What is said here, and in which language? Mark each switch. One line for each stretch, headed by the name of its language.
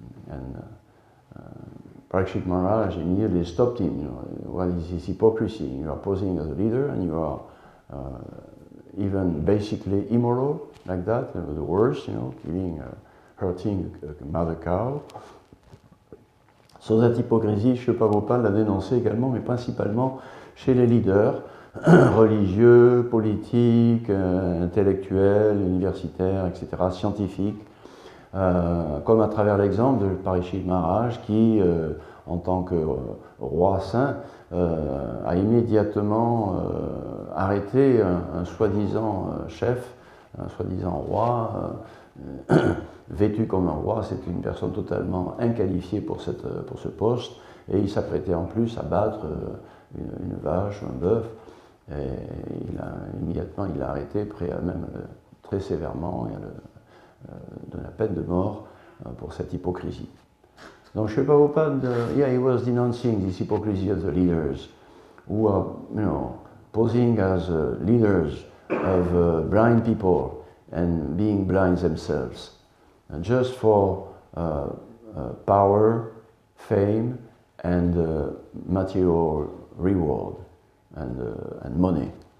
English: And Parikshit Maharaj immediately stopped him. What is this hypocrisy? You are posing as a leader, and you are even basically immoral, like that, the worst, killing, hurting a mother cow. So that
French: hypocrisie, Srila Prabhupada l'a dénoncé également, mais principalement chez les leaders religieux, politiques, intellectuels, universitaires, etc., scientifiques, comme à travers l'exemple de Parikshit Maharaj qui, en tant que roi saint, a immédiatement arrêter un soi-disant chef, un soi-disant roi, vêtu comme un roi. C'est une personne totalement inqualifiée pour ce poste, et il s'apprêtait en plus à battre une vache, un bœuf, et immédiatement il l'a arrêté, prêt à même très sévèrement et à de la peine de mort pour cette hypocrisie. Donc
English: Srila Prabhupada, he was denouncing this hypocrisy of the leaders who are, posing as leaders of blind people and being blind themselves, just for power, fame, and material reward and money.